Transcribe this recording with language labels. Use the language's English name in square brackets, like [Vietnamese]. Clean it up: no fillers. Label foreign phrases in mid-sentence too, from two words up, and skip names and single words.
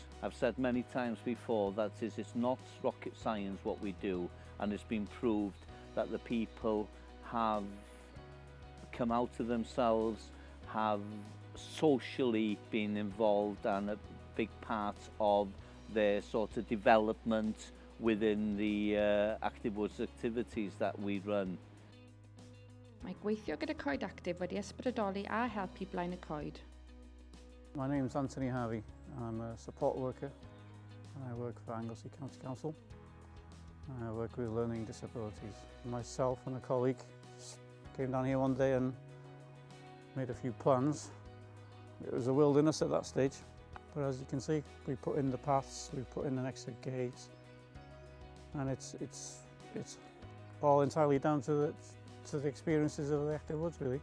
[English] I've said many times before that it's not rocket science what we do, and it's been proved that the people have come out to themselves, have socially been involved and a big part of their sort of development within the Actif Woods activities that we run. [Welsh] Mae gweithio gyda Coed Actif wedi ysbrydoli a helpu blaen y coed. [English] My name's Harvey. I'm a support worker and I work for Anglesey County Council. I work with learning disabilities. Myself and a colleague came down here one day and made a few plans. It was a wilderness at that stage, but as you can see, we put in the paths, we put in an extra gate, and it's all entirely down to the experiences of the Actif Woods, really.